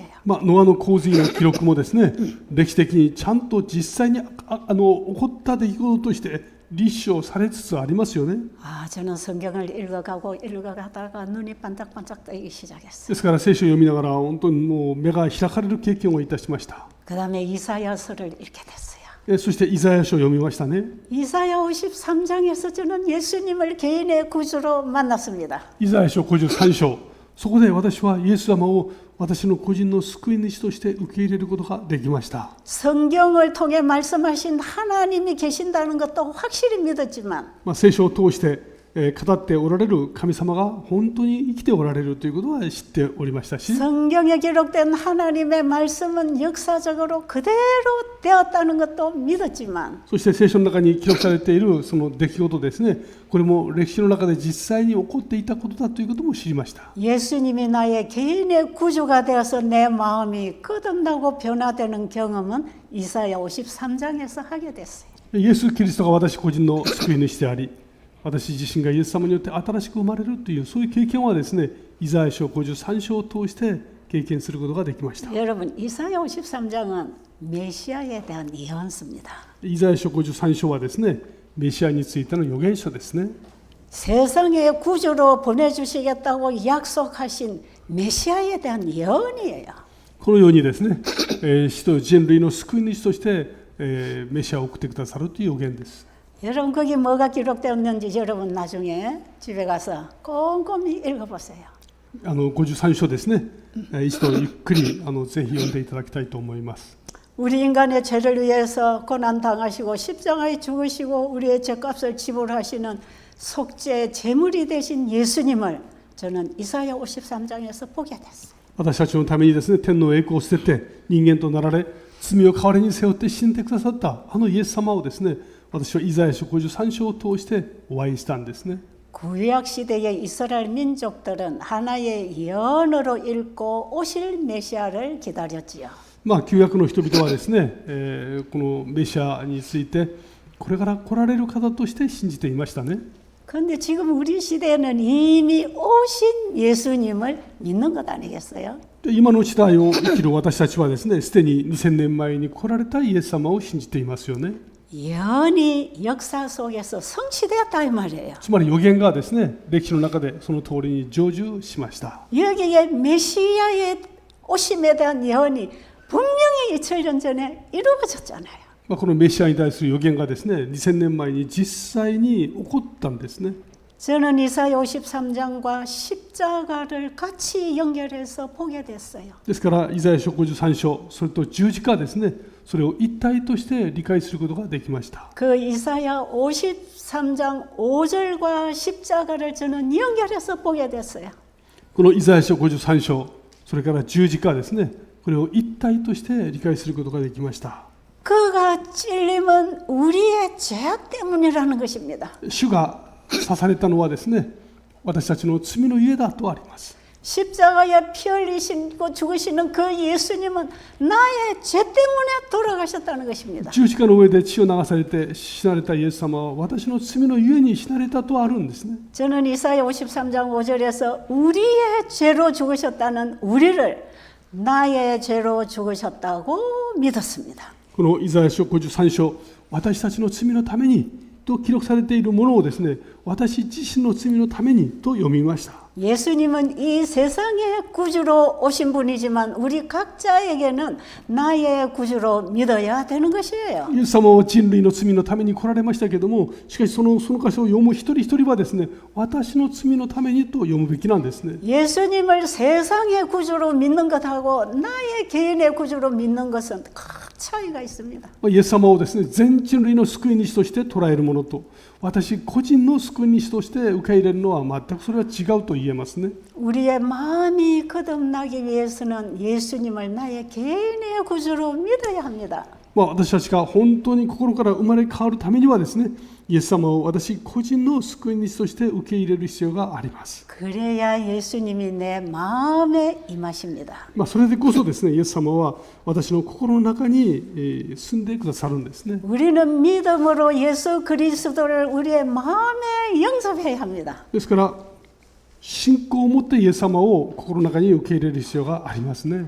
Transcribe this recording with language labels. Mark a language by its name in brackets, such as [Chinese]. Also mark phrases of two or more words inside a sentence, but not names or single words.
[Japanese] ノアの洪水の記録もですね、歴史的にちゃんと実際に起こった出来事として立証されつつありますよね。 [Korean] 저는 성경을 읽어가다가 눈이 반짝반짝 뜨기 시작했어요. [Japanese] ですから聖書を読みながら本当にもう目が開かれる経験をいたしました。 [Korean] 그다음에 이사야서를 읽게 됐어요. [Japanese] そしてイザヤ書を読みましたね。 [Korean] 이사야 53장에서 저는 예수님을 개인의 구주로 만났습니다. [Japanese] イザヤ書53章、そこで私はイエス様を私の個人の救い主として受け入れることができました。 [Korean] 성경을 통해 말씀하신 하나님이 계신다는 것도 확실히 믿었지만 [Japanese] 聖書を通して語っておられる神様が本当に生きておられるということは知っておりましたし、 [Korean] 성경에 기록된 하나님의 말씀은 역사적으로 그대로 되었다는 것도 믿었지만 [Japanese] そして聖書の中に記録されているその出来事ですね、これも歴史の中で実際に起こっていたことだということも知りました。 [Korean] 예수님이 나의 개인의 구주가 되어서 내 마음이 거듭나고 변화되는 경험은 이사야 53장에서 하게 됐어요. [Japanese] イエス・キリストが私個人の救い主であり、私自身がイエス様によって新しく生まれるというそういう経験はですね、イザヤ書53章を通して経験することができました。 [Korean] 여러분, 이사야 53장은 메시아에 대한 예언서입니다. [Japanese] イザヤ書53章はですね、メシアについての預言書ですね。 [Korean] 세상의 구주로 보내주시겠다고 약속하신 메시아에 대한 예언이에요. [Japanese] このようにですね、使徒人類の救い主として、メシアを送ってくださるという預言です。 [Korean] 여러분 거기 뭐가 기록되었는지 여러분 나중에 집에 가서 꼼꼼히 읽어보세요. [Japanese] 53 章ですね、一度ゆっくりぜひ読んでいただきたいと思います。 [Korean] 우리 인간의 죄를 위해서 고난당하시고 십자가에 죽으시고 우리의 죄값을 지불하시는 속죄 제물이 되신 예수님을 저는 이사야 53장에서 보게 됐어요. [Japanese] 私たちのためにですね、天の栄光を捨てて人間となられ、罪を代わりに背負って死んでくださったイエス様をですね、私はイザヤ書53章を通してお会いしたんですね。 [Korean] 구약 시대의 이스라엘 민족들은 하나의 예언으로 읽고 오실 메시아를 기다렸지요. [Japanese] 旧約の人々はですね、このメシアについてこれから来られる方として信じていましたね。 [Korean] 그런데 지금 우리 시대에는 이미 오신 예수님을 믿는 것 아니겠어요? [Japanese] で今の時代を生きる私たちはですね、すでに2000年前に来られたイエス様を信じていますよね。 [Korean] 영원히 역사 속에서 성취되었다 이 말이에요. [Japanese] つまり預言がですね、歴史の中でその通りに成就しました。 [Korean] 여기에 메시아의 오심에 대한 예언이 분명히 2000년 전에 이루어졌잖아요. [Japanese] このメシアに対する預言がですね、2000年前に実際に起こったんですね。 [Korean] 저는 이사야 53장과 십자가를 같이 연결해서 보게 됐어요. [Japanese] ですからイザヤ書53章、それと十字架ですね、それを一体として理解することができました。 [Korean] 그 이사야 53장 5절과 십자가를 저는 연결해서 보게 됐어요. [Japanese] このイザヤ書53章、それから十字架ですね、これを一体として理解することができました。 [Korean] 그가 찔림은 우리의 죄악 때문이라는 것입니다. [Japanese] 主が刺されたのはですね、私たちの罪のゆえだとあります。 [Korean] 십자가에 피 흘리시고 죽으시는 그 예수님은 나의 죄 때문에 돌아가셨다는 것입니다. [Japanese] 十字架の上で血を流されて死なれたイエス様は私の罪のゆえに死なれたとあるんですね。 [Korean] 저는 이사야 53장 5절에서 우리의 죄로 죽으셨다는 우리를 나의 죄로 죽으셨다고 믿었습니다. [Japanese] このイザヤ書53章、私たちの罪のためにと記録されているものをですね、私自身の罪のためにと読みました。 [Korean] 예수님은 이 세상의 구주로 오신 분이지만 우리 각자에게는 나의 구주로 믿어야 되는 것이에요. [Japanese] イエス様は人類の罪のために来られましたけれども、しかしその箇所を読む一人一人はですね、私の罪のためにと読むべきなんですね。 [Korean] 예수님을 세상의 구주로 믿는 것하고 나의 개인의 구주로 믿는 것은 큰 차이가 있습니다. [Japanese] イエス様をですね、全人類の救い主として捉えるものと、私個人の救い主として受け入れるのは全くそれは違うと言えますね。 [Korean] 우리의 마음이 거듭나기 위해서는 예수님을 나의 개인의 구주로 믿어야 합니다. [Japanese] 私たちが本当に心から生まれ変わるためにはですね、イエス様を私個人の救い主として受け入れる必要があります。 [Korean] 그래야 예수님이 내 마음에 임하십니다. [Japanese] それでこそですね、イエス様は私の心の中に住んでくださるんですね。 [Korean] 우리는 믿음으로 예수 그리스도를 우리의 마음에 영접해야 합니다. [Japanese] ですから信仰を持ってイエス様を心の中に受け入れる必要がありますね。